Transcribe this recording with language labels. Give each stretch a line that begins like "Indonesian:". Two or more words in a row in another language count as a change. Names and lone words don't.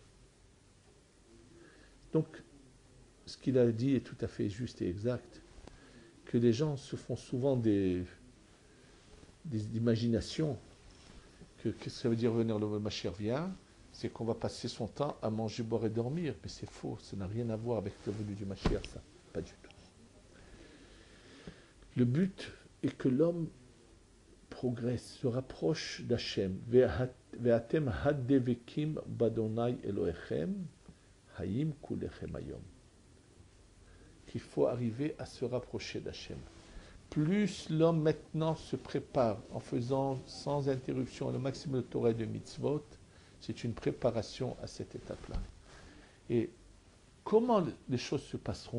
French: Donc, ce qu'il a dit est tout à fait juste et exact, que les gens se font souvent des imaginations, qu'est-ce que ça veut dire venir le Mashiach vient, c'est qu'on va passer son temps à manger, boire et dormir, mais c'est faux, ça n'a rien à voir avec le venue du Mashiach, ça, pas du tout. Le but est que l'homme progresse, se rapproche d'Hachem.
Hebrew: ואתם הדבקים בה׳ אלוהיכם, חיים כולכם היום.
French: Qu'il faut arriver à se rapprocher d'Hachem. Plus l'homme maintenant se prépare en faisant sans interruption le maximum de Torah et de mitzvot, c'est une préparation à cette étape-là. Et comment les choses se passeront?